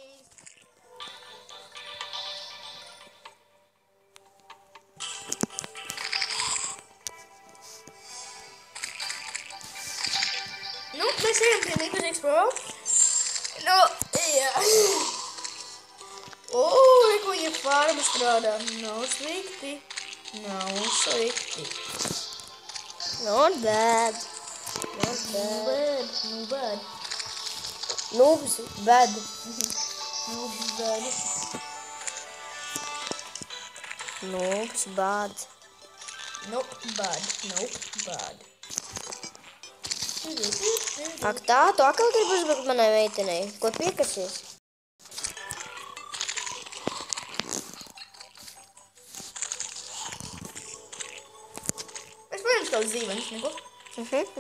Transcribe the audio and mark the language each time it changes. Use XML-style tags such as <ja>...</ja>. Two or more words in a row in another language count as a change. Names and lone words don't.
<lv>Nu, mēs ejam pie Miklus Expo. Nu, jā. Reku viņa farba strādā. Nav slikti.</lv> <en>Not bad. Noobs bad. Noobs bad. Nope bad.</en> <lv>Ak tā, tu atkal gribi uzbrukt manai meitenei. Ko piekasies? Es paņemšu tev zīvenes, Mikl. Jā.</lv>